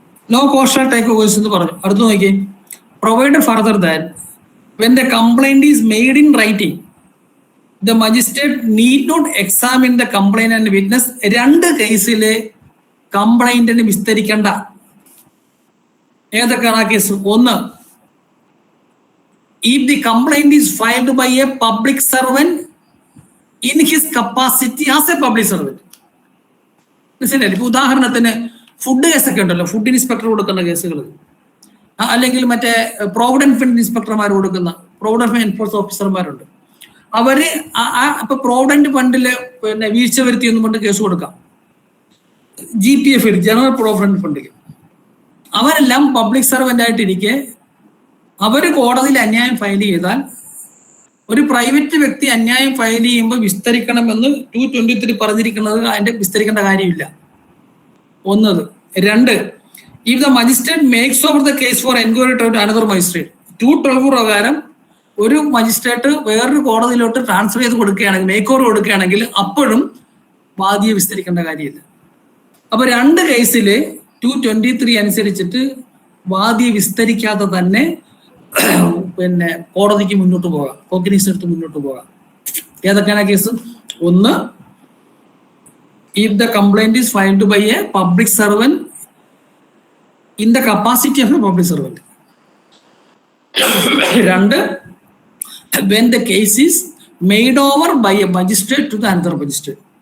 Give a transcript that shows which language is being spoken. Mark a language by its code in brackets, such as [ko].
[en] no cost shall take course [ml] എന്ന് പറഞ്ഞു. അടുത്ത് നോക്കിയേ, [en] Provide further that when the complaint is made in writing the magistrate need not examine the complaint and witness. [ml] രണ്ട് കേസിലെ കംപ്ലൈന്റിന് വിസ്തരിക്കേണ്ട. ഏതൊക്കെയാണ് ആ കേസ്? [en] ഒന്ന്, if the complaint is filed by a public servant in his capacity as a public servant. [ml] മനസ്സിലായില്ലേ? ഇപ്പൊ ഉദാഹരണത്തിന് food കേസൊക്കെ ഉണ്ടല്ലോ, ഫുഡ് ഇൻസ്പെക്ടർ കൊടുക്കുന്ന കേസുകൾ, അല്ലെങ്കിൽ മറ്റേ പ്രോവിഡന്റ് ഫണ്ട് ഇൻസ്പെക്ടർമാർ കൊടുക്കുന്ന പ്രോവിഡന്റ് ഫണ്ട് എൻഫോഴ്സ് ഓഫീസർമാരുണ്ട്. അവര് ഇപ്പൊ പ്രോവിഡന്റ് ഫണ്ടില് പിന്നെ വീഴ്ച വരുത്തി എന്ന് കൊണ്ട് കേസ് കൊടുക്കാം. GPF ജനറൽ പ്രോവിഡന്റ് ഫണ്ടിൽ അവരെല്ലാം പബ്ലിക് സർവന്റ് ആയിട്ടിരിക്കെ അവര് കോടതിയിൽ അന്യായം ഫയൽ ചെയ്താൽ, ഒരു പ്രൈവറ്റ് വ്യക്തി അന്യായം ഫയൽ ചെയ്യുമ്പോൾ വിസ്തരിക്കണമെന്ന് 223 പറഞ്ഞിരിക്കുന്നത് അതിന്റെ വിസ്തരിക്കേണ്ട കാര്യമില്ല. ഒന്നത്. [en] രണ്ട്, if the magistrate makes over the case for enquiry to another magistrate. [ml] 212 പ്രകാരം ഒരു മജിസ്ട്രേറ്റ് വേറൊരു കോടതിയിലോട്ട് ട്രാൻസ്ഫർ ചെയ്ത് കൊടുക്കുകയാണെങ്കിൽ, മേക്ക് ഓവർ കൊടുക്കുകയാണെങ്കിൽ, അപ്പോഴും വാദിയെ വിസ്തരിക്കേണ്ട കാര്യമില്ല. അപ്പൊ രണ്ട് കേസില് 223 അനുസരിച്ചിട്ട് വാദിയെ വിസ്തരിക്കാതെ തന്നെ പിന്നെ കോടതിക്ക് മുന്നോട്ട് പോകാം, കോഗ്നിസൻസ് എടുത്ത് മുന്നോട്ട് പോകാം. ഏതൊക്കെയാണ് കേസ്? [en] ഒന്ന്, if the complaint is filed by a public servant in the capacity of a public servant. രണ്ട്, when the case is made over by a magistrate to the another magistrate.